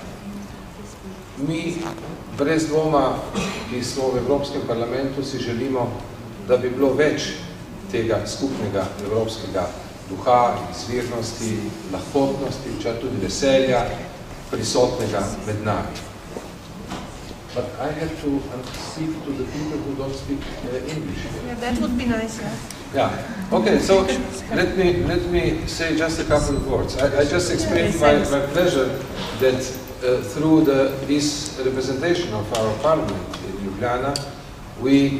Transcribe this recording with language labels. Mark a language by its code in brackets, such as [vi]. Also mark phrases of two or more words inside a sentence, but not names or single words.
[sl] Mi brez dvoma, ki smo v Evropskem parlamentu, si želimo, da bi bilo več tega skupnega evropskega duha, izvirnosti, lahkotnosti, včasih tudi veselja, prisotnega med nami. [en] But I have to speak to the people who don't speak English. Yeah, that would be nice, yeah. Yeah. Okay, so let me say just a couple of words. I just explained my pleasure that through this representation of our parliament in Ljubljana, we